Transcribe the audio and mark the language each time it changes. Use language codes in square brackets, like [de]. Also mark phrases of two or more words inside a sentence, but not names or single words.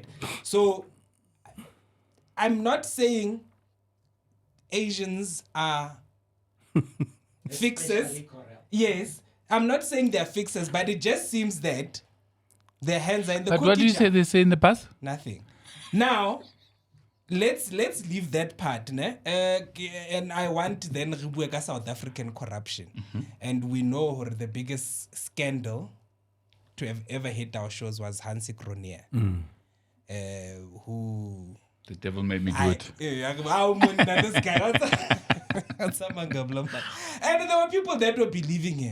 [en] So, I'm not saying Asians are fixers. Especially corrupt. Yes, I'm not saying they're fixers, but it just seems that their hands are in the But cookie what did you jar. say they say in the past? Nothing. Now, let's leave that part, ne? And I want then [st] re bue ka [en] South African corruption, and we know the biggest scandal to have ever hit our shows was Hansi Cronje, who. The devil made me do it. This guy. And there were people that were believing him.